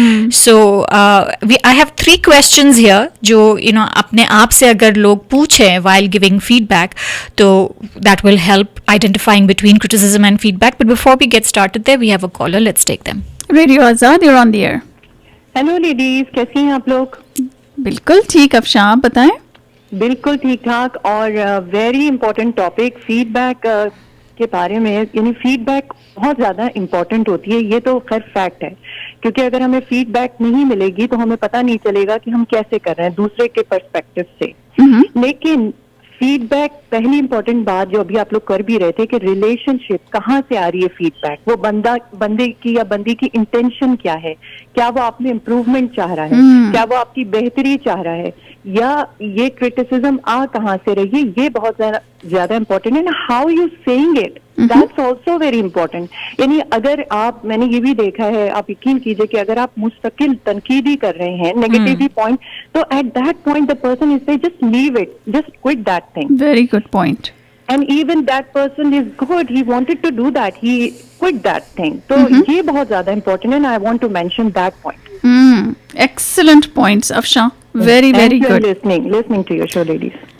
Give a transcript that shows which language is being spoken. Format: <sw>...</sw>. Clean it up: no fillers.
<en>So I have 3 questions here</en> <hi>जो अपने आप से अगर लोग पूछें</hi> <en>while giving feedback, तो that will help identifying between criticism and feedback. But before we get started there, we have a caller. Let's take them. Radio Azad, you're on the air.</en> <hi>Hello ladies, कैसी हैं आप लोग? बिल्कुल ठीक अफशा, आप बताएं. बिल्कुल ठीक ठाक. और वेरी इंपॉर्टेंट टॉपिक फीडबैक के बारे में. यानी फीडबैक बहुत ज्यादा इम्पोर्टेंट होती है, ये तो खैर फैक्ट है, क्योंकि अगर हमें फीडबैक नहीं मिलेगी तो हमें पता नहीं चलेगा कि हम कैसे कर रहे हैं दूसरे के पर्सपेक्टिव से. लेकिन फीडबैक, पहली इंपॉर्टेंट बात जो अभी आप लोग कर भी रहे थे कि रिलेशनशिप कहाँ से आ रही है फीडबैक, वो बंदे की या बंदी की इंटेंशन क्या है, क्या वो आप में इम्प्रूवमेंट चाह रहा है, क्या वो आपकी बेहतरी चाह रहा है, या ये क्रिटिसिज्म आ कहाँ से रही है, ये बहुत ज्यादा इम्पोर्टेंट है ना.</hi> <en>How you saying it, that's also very important.</en> <hi>यानी अगर आप, मैंने ये भी देखा है, आप यकीन कीजिए कि अगर आप मुस्तकिल तनकीदी कर रहे हैं, नेगेटिव पॉइंट, तो</hi> <en>At that point the person is say just leave it, just quit that thing. Very good point. And even that person is good, he wanted to do that, he quit that thing. So</en> <hi>ये बहुत ज्यादा important है,</hi> <en>and I want to mention that point. Excellent points, Afsha. Very, very Thank you good. for listening to your show, ladies.</en>